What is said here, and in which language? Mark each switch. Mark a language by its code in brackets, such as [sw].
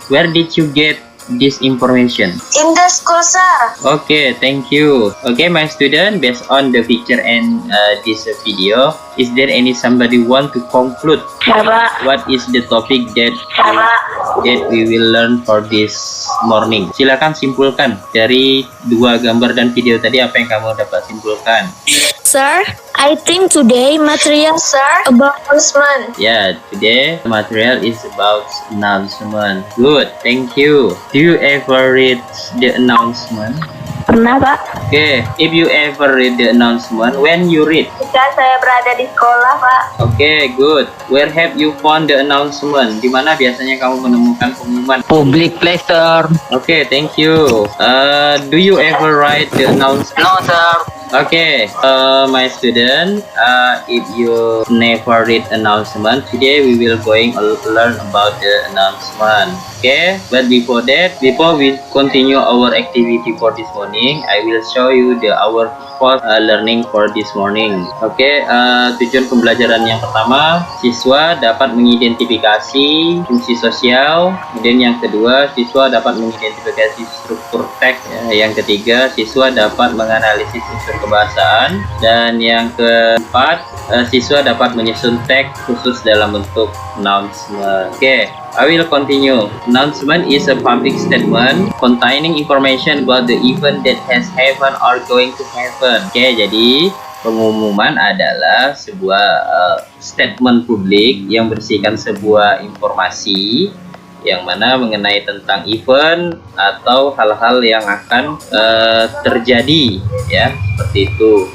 [en] Where did you get this information? In the school, sir. Okay, thank you. Okay, my student, based on the picture and this video, is there any somebody want to conclude what is the topic that we will learn for this morning? [id] Silakan simpulkan dari dua gambar dan video tadi, apa yang kamu dapat simpulkan? [en] Sir, I think today material, sir, about announcement. Yeah, today the material is about announcement. Good, thank you. Do you ever read the announcement? [id] Pernah, Pak? [en] Okay, if you ever read the announcement, when you read? [id] Jika saya berada di sekolah, Pak. [en] Okay, good. Where have you found the announcement? [id] Di mana biasanya kamu menemukan pengumuman? [en] Public place, sir. Okay, thank you. Do you ever write the announcement? No, sir. Okay, my student, if you never read announcement, today we will going to learn about the announcement. Okay, but before that, before we continue our activity for this morning, I will show you our first learning for this morning. [id] Okay, tujuan pembelajaran yang pertama, siswa dapat mengidentifikasi fungsi sosial. Kemudian yang kedua, siswa dapat mengidentifikasi struktur teks. Yang ketiga, siswa dapat menganalisis unsur kebahasaan. Dan yang keempat, siswa dapat menyusun teks khusus dalam bentuk announcement. [en] Okay, I will continue. Announcement is a public statement containing information about the event that has happened or going to happen. [id] Okay, jadi pengumuman adalah sebuah statement publik yang berisikan sebuah informasi yang mana mengenai tentang event atau hal-hal yang akan terjadi, ya. seperti itu.